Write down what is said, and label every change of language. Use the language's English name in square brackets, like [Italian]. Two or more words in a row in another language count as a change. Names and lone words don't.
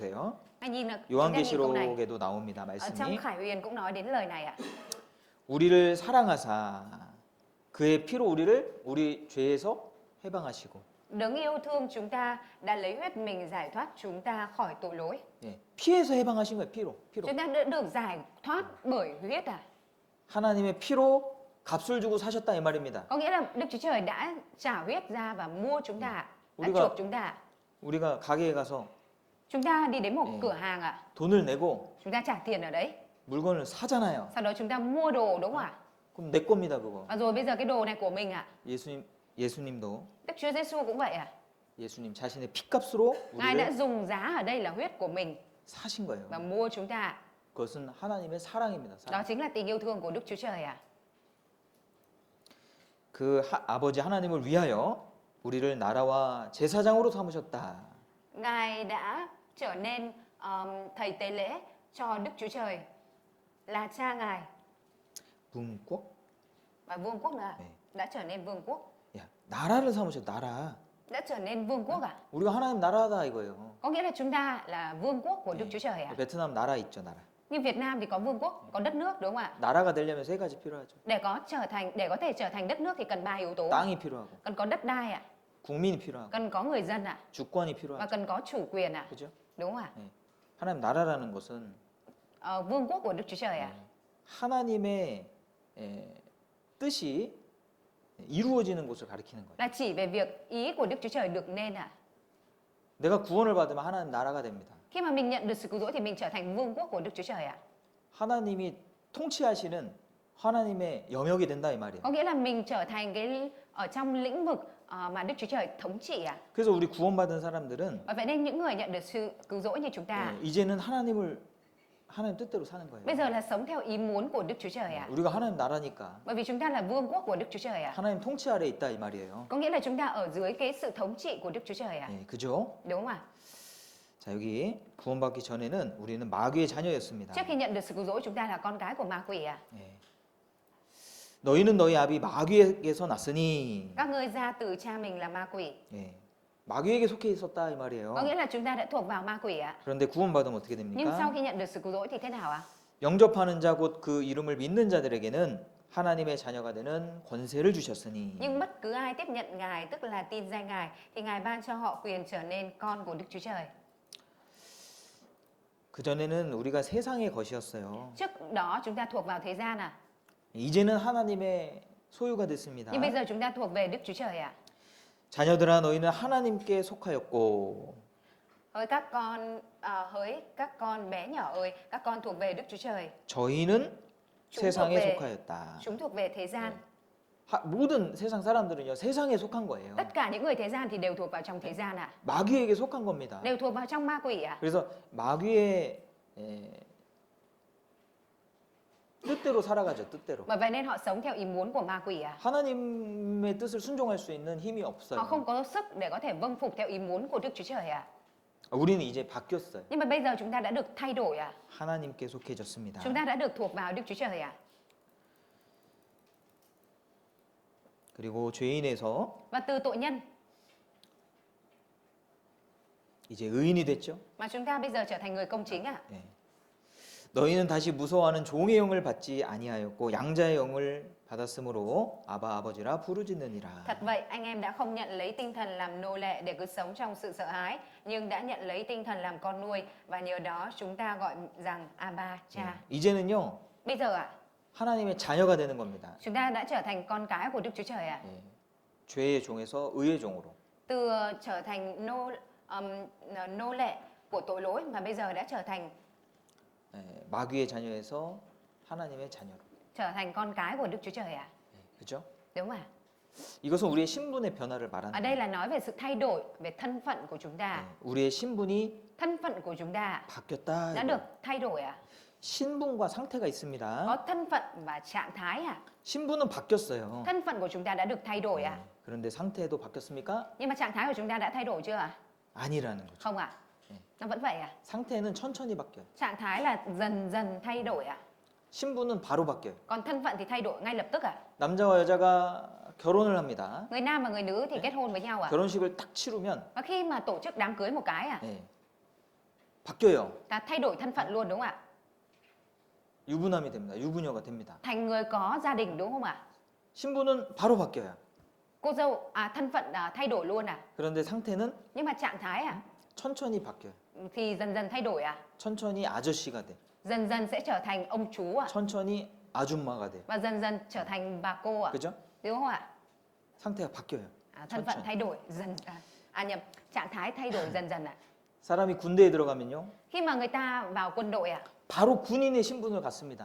[Korean] 보세요. [Vietnamese] Hãy nhìn là chúng ta nhìn câu này. [Korean] 요한계시록에도 나옵니다. [Vietnamese] Ở [Korean] 말씀이 [Vietnamese] trong Khải Huyền cũng nói đến lời này ạ. [Korean] 우리를 사랑하사 그의 피로 우리 죄에서 해방하시고 [Vietnamese] Đấng yêu thương chúng ta đã lấy huyết mình giải thoát chúng ta khỏi tội lỗi. [Korean] 예, 피에서 해방하신 거예요. 피로. [Vietnamese] Chúng ta đã được giải thoát bởi huyết à? [Korean] 하나님의 피로 값을 주고 사셨다 이 말입니다. [Vietnamese] Có nghĩa là Đức Chúa Trời đã trả huyết ra và mua chúng ta, đã [Korean] Uli가- [Vietnamese] chuộc chúng ta. [Korean] 우리가 가게에 가서 [Vietnamese] Chúng ta đi đến một Ừ. cửa hàng ạ, [Korean] 돈을 내고 [Vietnamese] chúng ta trả tiền ở đấy. [Korean] 물건을 사잖아요. [Vietnamese] Sau đó chúng ta mua đồ đúng không ạ? [Korean] 그럼 내 겁니다, 그거. [Vietnamese] Và rồi bây giờ cái đồ này của mình ạ. [Korean] 예수님도 [Vietnamese] Đức Chúa Giêsu cũng vậy ạ. [Korean] 예수님 자신의 피값으로 [Vietnamese] Ngài đã [Korean] 우리를 [Vietnamese] dùng giá ở đây là huyết của mình [Korean] 사신 거예요. [Vietnamese] và mua chúng ta. [Korean] 그것은 하나님의 사랑입니다. [Vietnamese] Đó [Korean] 사랑. [Vietnamese] chính là tình yêu thương của Đức Chúa Trời ạ. [Korean] 아버지 하나님을 위하여 우리를 나라와 제사장으로 삼으셨다. [Vietnamese] Ngài đã trở nên thầy tế lễ cho Đức Chúa Trời, là cha Ngài 분quốc? và vương quốc nữa ạ. [Korean] 네. [Vietnamese] Đã trở nên vương quốc. [Korean] 야, 나라를 삼으셨다. 나라. [Vietnamese] Đã trở nên vương quốc ạ. [Korean] 우리가 하나님 나라다 이거예요. [Vietnamese] Có nghĩa là chúng ta là vương quốc của Đức Chúa Trời ạ. [Korean] 베트남 나라 있죠, 나라. [Vietnamese] Như Việt Nam thì có vương quốc, có đất nước đúng không ạ? [Korean] 나라가 되려면 세 가지 필요하죠. [Vietnamese] Để có thể trở thành đất nước thì cần 3 yếu tố. [Korean] 땅이 필요하고, [Vietnamese] Cần có đất đai ạ, [Korean] 국민이 필요하고, [Vietnamese] cần có người dân ạ, [Korean] 주권이 [Vietnamese] và [Korean] 필요하죠. [Vietnamese] cần có chủ quyền ạ. [Korean] 그죠? [Vietnamese] Đúng không ạ? [Korean] 하나님 나라라는 것은 [Vietnamese] Vương quốc của Đức Chúa Trời ạ. [Korean] 하나님의 뜻이 이루어지는 곳을 가리키는 거예요. [Vietnamese] Là chỉ về việc ý của Đức Chúa Trời được nên ạ. [Korean] 내가 구원을 받으면 하나님 나라가 됩니다. [Vietnamese] Khi mà mình nhận được sự cứu rỗi thì mình trở thành vương quốc của Đức Chúa Trời ạ. [Korean] 하나님이 통치하시는 하나님의 영역이 된다 이 말이에요. [Vietnamese] Có nghĩa là mình trở thành cái ở trong lĩnh vực mà Đức Chúa Trời thống trị ạ. [Korean] 그래서 우리 구원받은 사람들은 [Vietnamese] Và vậy nên những người nhận được sự cứu rỗi như chúng ta [Korean] 이제는 하나님 뜻대로 사는 [Vietnamese] bây [Korean] 거예요. [Vietnamese] giờ là sống theo ý muốn của Đức Chúa Trời ạ. [Korean] 우리가 하나님 나라니까 [Vietnamese] Bởi vì chúng ta là vương quốc của Đức Chúa Trời ạ. [Korean] 하나님 통치 아래 있다 이 말이에요. [Vietnamese] Có nghĩa là chúng ta ở dưới cái sự thống trị của Đức Chúa Trời ạ. [Korean] 그죠? [Vietnamese] Đúng không ạ? [Korean] 자 여기 구원받기 전에는 우리는 마귀의 자녀였습니다. [Vietnamese] Trước khi nhận được sự cứu rỗi chúng ta là con cái của ma quỷ ạ. [Korean] 너희는 너희 아비 마귀에게서 났으니 [Vietnamese] Các ngươi ra từ cha mình là ma quỷ. [Korean] 마귀에게 속해 있었다 이 말이에요. [Vietnamese] Có nghĩa là chúng ta đã thuộc vào ma quỷ ạ. [Korean] 그런데 구원받으면 어떻게 [Vietnamese] Nhưng sau [Korean] 됩니까? [Vietnamese] khi nhận được sự cứu rỗi thì thế nào ạ? [Korean] 영접하는 자 곧 그 이름을 믿는 자들에게는 하나님의 자녀가 되는 권세를 주셨으니 [Vietnamese] Nhưng bất cứ ai tiếp nhận Ngài, tức là tin danh Ngài, thì Ngài ban cho họ quyền trở nên con của Đức Chúa Trời. [Korean] 그전에는 우리가 세상의 것이었어요. [Vietnamese] Trước đó chúng ta thuộc vào thế gian à? [Korean] 이제는 하나님의 소유가 됐습니다. [Vietnamese] Nhưng bây giờ chúng ta thuộc về Đức Chúa Trời ạ. [Korean] 자녀들아 너희는 하나님께 속하였고 [Vietnamese] Hỡi các con bé nhỏ ơi, các con thuộc về Đức Chúa Trời. [Korean] 저희는 [Vietnamese] Chúng thuộc [Korean] 세상에 [Vietnamese] về [Korean] 속하였다. [Vietnamese] chúng thuộc về thế gian. [Korean] 모든 세상 사람들은요 세상에 속한 거예요. [Vietnamese] Tất cả những người thế gian thì đều thuộc vào trong thế gian ạ. [Korean] 마귀에게 속한 겁니다. [Vietnamese] Đều thuộc vào trong ma quỷ ạ. [Korean] 그래서 마귀의 뜻대로 살아가죠. 뜻대로. [Vietnamese] Bởi vậy nên họ sống theo ý muốn của ma quỷ ạ. [Korean] 하나님의 뜻을 순종할 수 있는 힘이 [Vietnamese] Họ [Korean] 없어요. [Vietnamese] không có sức để có thể vâng phục theo ý muốn của Đức Chúa Trời ạ. [Korean] 우리는 이제 바뀌었어요. [Vietnamese] Nhưng mà bây giờ chúng ta đã được thay đổi ạ. [Korean] 하나님께 속해졌습니다. [Vietnamese] Chúng ta đã được thuộc vào Đức Chúa Trời ạ. [Korean] 그리고 죄인에서 [Vietnamese] Và từ tội nhân [Korean] 이제 의인이 됐죠. [Vietnamese] mà chúng ta bây giờ trở thành người công chính ạ. [Korean] 너희는 다시 무서워하는 종의 영을 받지 아니하였고 양자의 영을 받았으므로 아바 아버지라 부르짖느니라. [Vietnamese] Thật vậy, anh em đã không nhận lấy tinh thần làm nô lệ để cứ sống trong sự sợ hãi, nhưng đã nhận lấy tinh thần làm con nuôi và nhờ đó chúng ta gọi rằng Abba, Cha. [Korean] 이제는요 [Vietnamese] Bây giờ ạ, [Korean] 하나님의 자녀가 되는 겁니다. [Vietnamese] chúng ta đã trở thành con cái của Đức Chúa Trời ạ. [Korean] 죄의 종에서 의의 종으로. [Vietnamese] Từ trở thành nô lệ của tội lỗi mà bây giờ đã trở thành [Korean] 마귀의 자녀에서 하나님의 자녀로. [Vietnamese] trở thành con cái của Đức Chúa Trời ạ. [Korean] 그렇죠? [Vietnamese] Đúng không ạ? [Korean] 이것은 우리의 신분의 변화를 말하는 [Vietnamese] Ở đây là nói về sự thay đổi về thân phận của chúng ta. [Korean] 우리의 신분이 [Vietnamese] Thân phận của chúng ta [Korean] 바뀌었다. [Vietnamese] đã được thay đổi ạ. [Korean] 신분과 상태가 있습니다. [Vietnamese] Có thân phận và trạng thái à? [Korean] 신분은 바뀌었어요. [Vietnamese] Thân phận của chúng ta đã được thay đổi à? [Korean] 그런데 상태도 바뀌었습니까? [Vietnamese] Nhưng mà trạng thái của chúng ta đã thay đổi chưa ạ? [Korean] 아니라는 거죠. [Vietnamese] Không ạ? [Korean] 네. [Vietnamese] Nó vẫn vậy à? [Korean] 상태는 천천히 바뀌어요. [Vietnamese] Trạng thái là dần dần thay đổi à? [Korean] 신분은 바로 바뀌어요. [Vietnamese] Còn thân phận thì thay đổi ngay lập tức à? [Korean] 남자와 여자가 결혼을 합니다. [Vietnamese] Người nam và người nữ thì kết hôn với nhau à? [Korean] 결혼식을 딱 치르면 [Vietnamese] Và khi mà tổ chức đám cưới một cái à? [Korean] 예, 바뀌어요. [Vietnamese] Ta thay đổi thân phận luôn đúng không ạ? [Korean] 유부남이 됩니다. 유부녀가 됩니다. [Vietnamese] Thành người có gia đình đúng không ạ? [Korean] 신분은 바로 바뀌어요. [Vietnamese] Cô dâu thân phận thay đổi luôn à? [Korean] 그런데 상태는 [Vietnamese] Nhưng mà trạng thái à? [Korean] 천천히 바뀌어요. [Vietnamese] Thì dần dần thay đổi à? [Korean] 천천히 아저씨가 돼. [Vietnamese] Dần dần sẽ trở thành ông chú à? [Korean] 천천히 아줌마가 돼. [Vietnamese] Và dần dần trở thành bà cô à? [Korean] 그죠? [Vietnamese] Đúng không ạ? [Korean] 상태가 바뀌어요. [Vietnamese] Thân phận [Korean] 천천히. [Vietnamese] thay đổi dần nhầm, trạng thái thay đổi dần dần à? [Korean] 사람이 군대에 들어가면요. [Vietnamese] Khi mà người ta vào quân đội à? [Korean] 바로 군인의 신분을 갖습니다.